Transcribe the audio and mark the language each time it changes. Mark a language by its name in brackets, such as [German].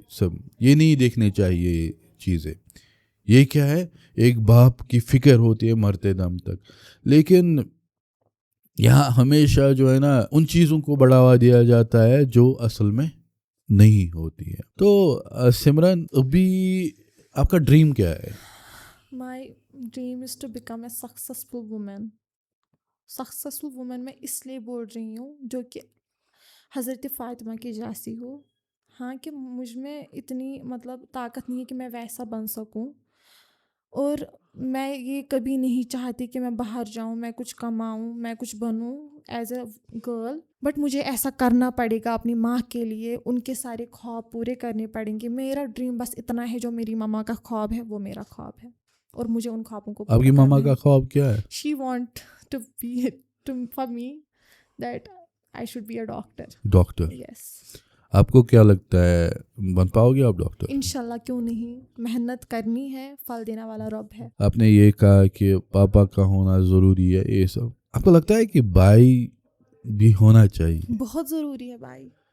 [Urdu] سب یہ نہیں دیکھنے چاہیے چیزیں. یہ کیا ہے, ایک باپ کی فکر ہوتی ہے مرتے دم تک. لیکن یہاں ہمیشہ جو ہے نا ان چیزوں کو بڑھاوا دیا جاتا ہے جو اصل میں نہیں ہوتی ہے. تو سمرن ابھی آپ کا ڈریم کیا ہے؟ [English] My dream is to become a successful woman. Successful woman [Urdu] میں اس لیے بول رہی ہوں جو کہ حضرت فاطمہ کی جیسی ہو. ہاں کہ مجھ میں اتنی مطلب طاقت نہیں ہے کہ میں ویسا بن سکوں, اور میں یہ کبھی نہیں چاہتی کہ میں باہر جاؤں, میں کچھ کماؤں, میں کچھ بنوں [English] as a girl, [Urdu] بٹ مجھے ایسا کرنا پڑے گا اپنی ماں کے لیے. ان کے سارے خواب پورے کرنے پڑیں گے. میرا ڈریم بس اتنا ہے, جو میری ماما کا خواب ہے وہ میرا خواب ہے, اور مجھے ان خوابوں کو. آپ کی ماما کا خواب کیا ہے؟ [English] She want to be for me that I should be a doctor. [Urdu] Doctor. [English] Yes. [Urdu] آپ کو کیا لگتا ہے بن پاؤ گے آپ ڈاکٹر؟ انشاءاللہ, کیوں نہیں. محنت کرنی ہے, پھل دینے والا رب ہے. آپ نے یہ کہا کہ پاپا کا ہونا ضروری ہے, یہ سب آپ کو لگتا ہے کہ بھائی بھی ہونا چاہیے؟ بہت ضروری ہے بھائی,